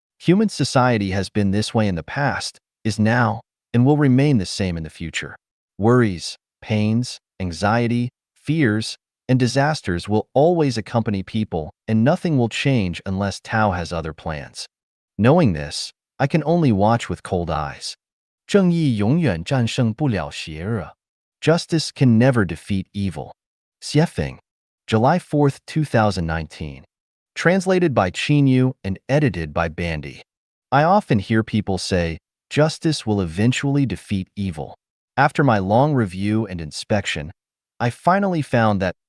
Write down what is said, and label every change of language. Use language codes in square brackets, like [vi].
[en] Human society has been this way in the past, is now, and will remain the same in the future. Worries, pains, anxiety, fears, and disasters will always accompany people, and nothing will change unless Tao has other plans. Knowing this, I can only watch with cold eyes. [zh] 正义永远战胜不了邪恶. [en] Justice can never defeat evil. Xuefeng, July 4, 2019. Translated by Qinyu and edited by Bandy. I often hear people say, justice will eventually defeat evil. After my long review and inspection, I finally found that